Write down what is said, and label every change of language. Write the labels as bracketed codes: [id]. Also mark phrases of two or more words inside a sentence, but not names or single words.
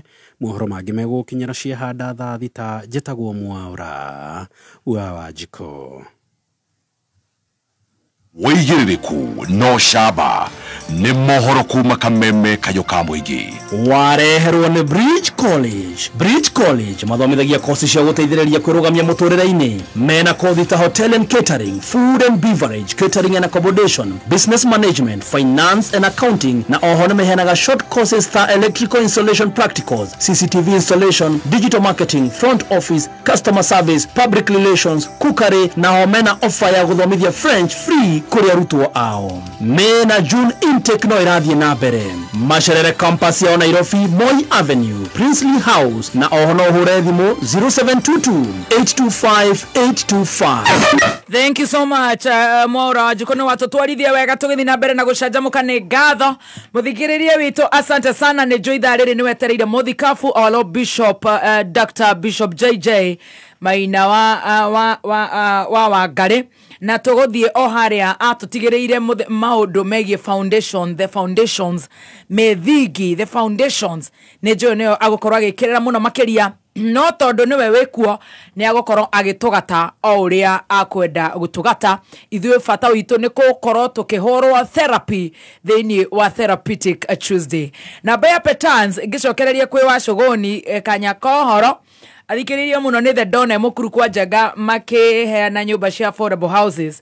[ki] Mohoro mangĩ megũkinyĩra ciehanda thaa thita. Njĩtagwo Mwaũra wa Wanjikũ. Wĩigĩrĩrĩku no camba nĩ mohoro kuma Kameme Kayũ ka Mũingĩ. Wareherwo nĩ Bridge College. Bridge College mathomithagia kosi cia gũteithĩrĩria kwĩrũgamia mũtũrĩre-inĩ. Mena kothi ta [en] hotel and catering, food and beverage, catering and accommodation, business management, finance and accounting, [ki] na oho nĩ meheanaga [en] short courses ta electrical installation practicals, CCTV installation, digital marketing, front office, customer service, public relations, cookery, [ki] na ho mena offer ya gũthomithia French free kuri arutwo ao. Mena [en] June intake [ki] no irathiĩ na mbere. Macerere campus ya Nairobi, Moi Avenue, Princely House, na oho no hure thimũ 0722-825-825. [en] Thank you so much. [ki] Mwaũra Wanjikũ nĩ watũtwarithia wega tũgĩthiĩ na mbere na gũcanjamũka nĩ ngatho. Mũthikĩrĩria witũ [sw] asante sana [ki] nĩ njũ ithaa rĩrĩ nĩ wetereire mũthikabu [en] our Lord Bishop Dr. [ki] Bishop JJ Maina wa Wangari. Na tũgũthiĩ o harĩa atũtigĩrĩire maũndũ megiĩ foundation, [en] the foundations, [ki] methingi, [en] the foundations. [ki] Nĩ njũĩ nĩyo agũkorwo agĩkĩrĩra mũno makĩria, no tondũ nĩwe wĩkuo nĩ agũkorwo agĩtũgata o ũrĩa akwenda gũtũgata. Ithuĩ bata witũ nĩ gũkorwo tũkĩhũrwo therapy thĩinĩ wa Therapeutic Tuesday. Na Bea Petans ngĩcokereria kwĩ Wacũgũni Kanyaka ũhoro athikĩrĩria mũno nĩ The Don Mũkuru kwa Njenga makĩheana nyũmba cia [en] affordable houses.